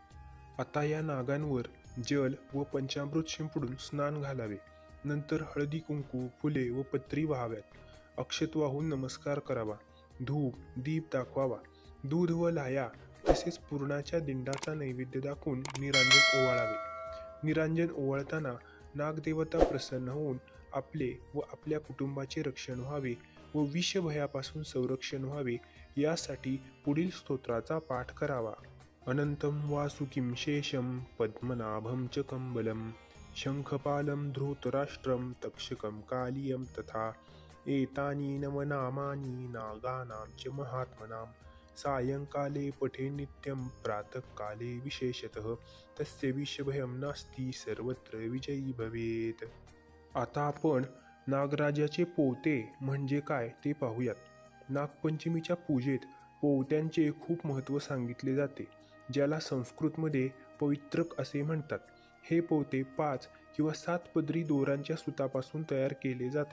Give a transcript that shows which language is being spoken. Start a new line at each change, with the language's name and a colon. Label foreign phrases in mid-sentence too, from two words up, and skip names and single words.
Marathi: आता या नागांवर जल व पंचामृत शिंपडून स्नान घालावे. नंतर हळदी कुंकू, फुले व पत्री वाहाव्यात. अक्षत वाहून नमस्कार करावा. धूप दीप दाखवावा. दूध व लाह्या तसेच पुरणाच्या दिंडाचा नैवेद्य दाखवून निरांजन ओवाळावे. निरांजन ओवाळताना नागदेवता प्रसन्न होऊन आपले व आपल्या कुटुंबाचे रक्षण व्हावे व विषभयापासून संरक्षण व्हावे यासाठी पुढील स्तोत्राचा पाठ करावा.
Sanskrit: अनंतं वासुकिं शेषं पद्मनाभं च कंबलं शंखपालं धृतराष्ट्रं तक्षकं कालियं तथा एतानि नवनामानि नागानां च महात्मनां सायंकाले पठे नित्यं प्रातःकाले विशेषतः तस्य विषभयं नास्ति सर्वत्र विजयी भवेत्.
Marathi: आता आपण नागराजाचे पोवते म्हणजे काय ते पाहूयात. नागपंचमीच्या पूजेत पोवत्यांचे खूप महत्त्व सांगितले जाते, ज्याला संस्कृतमध्ये पवित्रक असे म्हणतात. हे पोवते 5 किंवा 7 पदरी दोऱ्यांच्या सुतापासून तयार केले जाते.